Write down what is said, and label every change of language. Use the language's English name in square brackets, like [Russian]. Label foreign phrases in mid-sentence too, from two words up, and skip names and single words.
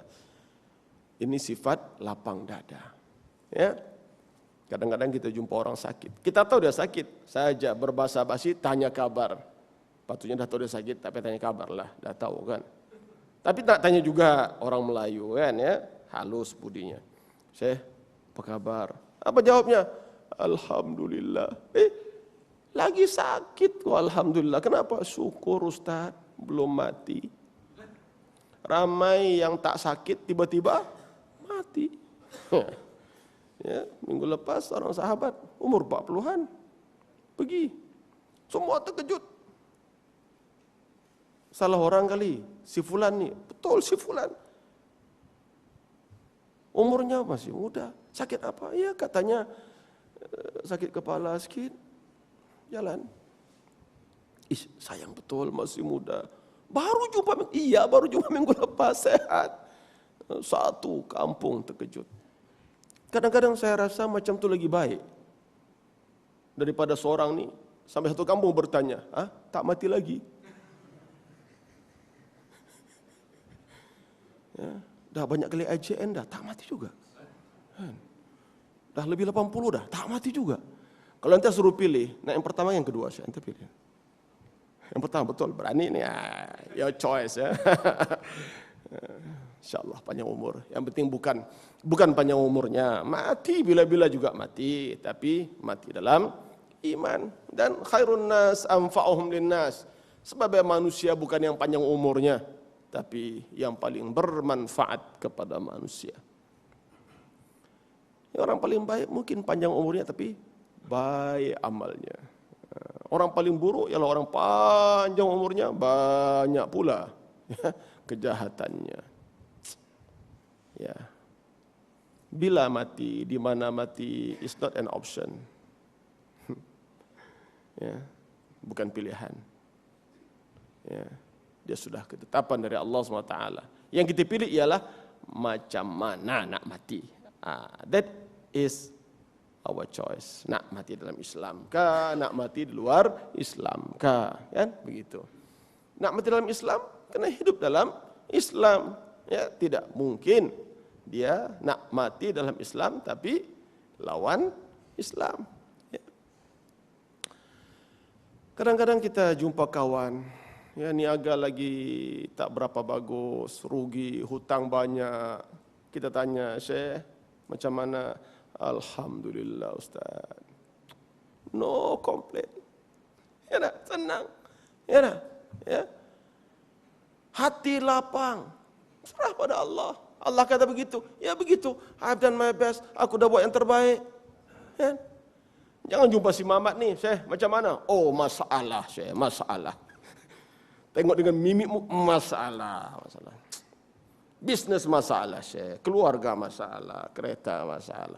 [Malay] Ini sifat lapang dada. Ya. Kadang-kadang kita jumpa orang sakit. Kita tahu dia sakit, saja berbahasa basi tanya kabar. Patutnya dah tahu dia sakit, tapi tanya kabar lah, dah tahu kan. Tapi tak tanya juga orang Melayu kan ya, halus budinya. Syekh, apa kabar? Apa jawabnya? Alhamdulillah. Lagi sakit kok alhamdulillah. Kenapa? Syukur Ustaz, belum mati. Ramai yang tak sakit tiba-tiba mati. Ya, minggu lepas orang sahabat umur 40-an pergi. Semua terkejut. Salah orang kali, si fulan nih. Betul si fulan. Umurnya masih muda. Sakit apa? Ya katanya sakit kepala sikit, jalan. Sayang betul masih muda. Baru jumpa minggu lepas sehat. Satu kampung terkejut. Kadang-kadang saya rasa macam tu lagi baik daripada seorang ni sampai satu kampung bertanya, tak mati lagi? Ya, dah banyak kali IJN dah, tak mati juga. Dah lebih 80 dah, tak mati juga. Kalau anda suruh pilih, yang pertama yang kedua, saya anda pilih. Yang pertama betul, berani ni, [English] your choice ya. [Malay] InsyaAllah panjang umur. Yang penting bukan panjang umurnya, mati bila-bila juga mati, tapi mati dalam iman. Dan [Arabic] خير الناس أنفعهم للناس. [Malay] Sebab manusia bukan yang panjang umurnya, tapi yang paling bermanfaat kepada manusia. Orang paling baik mungkin panjang umurnya tapi baik amalnya. Orang paling buruk ialah orang panjang umurnya banyak pula kejahatannya. Ya. Bila mati, di mana mati [English] is not an option. [Malay] Ya, bukan pilihan. Ya, dia sudah ketetapan dari Allah SWT. Yang kita pilih ialah macam mana nak mati. [English] That is our choice. [Malay] Nak mati dalam Islam kah? Nak mati di luar Islam kah? Kan? Begitu. Nak mati dalam Islam, kena hidup dalam Islam. Ya, tidak mungkin dia nak mati dalam Islam tapi lawan Islam. Ya. Kadang-kadang kita jumpa kawan, ya niaga lagi tak berapa bagus, rugi, hutang banyak. Kita tanya, Syekh, macam mana? Alhamdulillah Ustaz. [English] No complaint. [Malay] Ya tak? Senang. Ya tak? Ya. Hati lapang. Serah pada Allah. Allah kata begitu. Ya begitu. [English] I've done my best. [Malay] Aku dah buat yang terbaik. Ya. Jangan jumpa si Mamat ni. Syekh, macam mana? Oh, masalah, Syekh. Masalah. Tengok dengan mimikmu. Masalah. Bisnes masalah, Syekh. Keluarga masalah. Kereta masalah.